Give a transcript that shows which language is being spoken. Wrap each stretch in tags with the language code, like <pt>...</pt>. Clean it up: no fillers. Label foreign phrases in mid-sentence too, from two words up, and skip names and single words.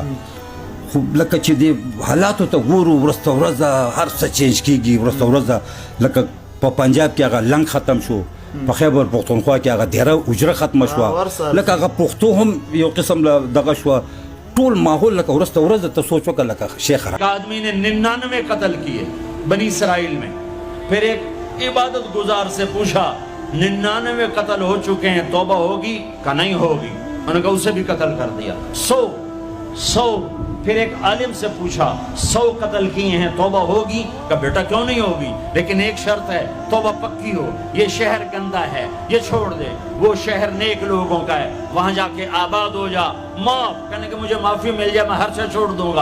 <ps>خو لکه چې دې حالاتو ته ګورو ورځته ورځه هر څه چینج کېږي ورځته ورځه لکه په پنجاب کې هغه لنګ ختم شو په خیبر پښتونخوا کې هغه دیره اجره ختمه شوه لکه هغه پښتو هم یو قسم دغه شوه ټول ماحول لکه ورځته ورځ ته سوچ وکړه لکه شیخ</ps> <ur>آدمی نے 99 قتل کیے بنی اسرائیل میں پھر ایک عبادت گزار سے پوچھا 99 قتل ہو چکے ہیں توبہ ہوگی کا نہیں ہوگی انہوں نے کہا اسے بھی قتل کر دیا 100 پھر ایک عالم سے پوچھا 100 قتل کیے ہیں توبہ ہوگی کا بیٹا کیوں نہیں ہوگی لیکن ایک شرط ہے توبہ پکی ہو یہ شہر گندا ہے یہ چھوڑ دے وہ شہر نیک لوگوں کا ہے وہاں جاکے آباد ہو جا معاف کہنے کے مجھے معافی مل جائے میں ہر شے چھوڑ دوں گا.</ur>